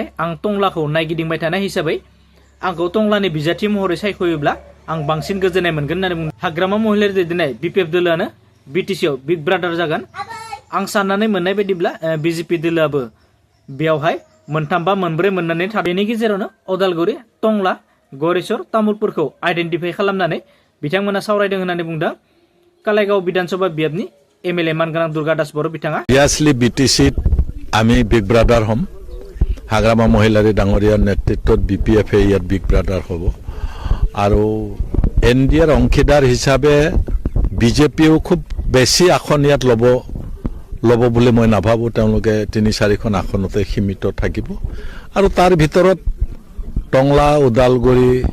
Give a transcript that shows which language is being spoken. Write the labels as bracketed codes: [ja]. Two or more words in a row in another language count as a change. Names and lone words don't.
[brx] आं टंलाखौ नायगिदिंबाय थानाय हिसाबै आंखौ टंलानि बिजाथि महरै सायख'योब्ला आं बांसिन गोजोननाय मोनगोन होननानै बुंदों हाग्रामा महिलारि दैदेननाय बिपिएफ दोलानो बिटिसिआव [en] big brother [brx] जागोन आं साननानै मोननाय बायदिब्ला बिजेपि दोलाबो बेयावहाय मोनथाम बा मोनब्रै मोननानै बेनि गेजेरावनो अदालगुरि टंला गरेस्वर तामुलपुरखौ आइडेन्टिफाइ खालामनानै बिथांमोना सावरायदों होननानै बुंदों कालाइगाव विधानसभा बियाबनि एमएलए मानगोनां दुर्गा दास बर' बिथाङा [as] ইয়াসলি বিটিসিত আমি [en] big brother [as] হম হাগ্রামা মহিলাৰী ডাঙৰীয়াৰ নেতৃত্বত বিপিএফ ইয়াত [en] big brother [as] হ'ব আৰু এনডিএৰ অংশীদাৰ হিচাপে বিজেপিও খুব বেছি আসন ইয়াত ল'ব বুলি মই নাভাবো তেওঁলোকে 3-4খন আসনতে সীমিত থাকিব আৰু তাৰ ভিতৰত টংলা ওদালগুৰি